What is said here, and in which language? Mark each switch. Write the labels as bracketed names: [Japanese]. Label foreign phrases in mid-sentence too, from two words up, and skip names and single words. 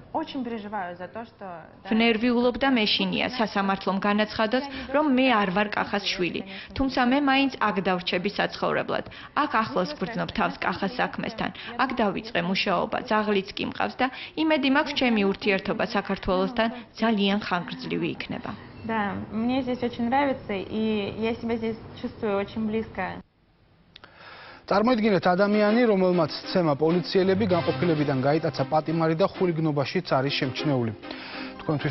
[Georgian] ნერვიულობდა მეშინია სასამართლომ განაცხადოს, რომ მე არ ვარ კახას შვილი, თუმცა მე მაინც აქ დავრჩები საცხოვრებლად. აქ ახლოს გვრძნობ თავს კახას საქმესთან. აქ დავიწყე მუშაობა, ძაღლიც კი მყავს და იმედი მაქვს ჩემი ურთიერთობა საქართველოსთან ძალიან ხანგრძლივი იქნება. [Russian] Да, мне здесь очень нравится и я себя здесь чувствую очень близко. [Georgian] წარმოიდგინეთ ადამიანი, რომელმაც სცემა პოლიციელები განყოფილებიდან გაიტაცა პატიმარი და ხულიგნობაშიც არის შემჩნეული. თქვენთვის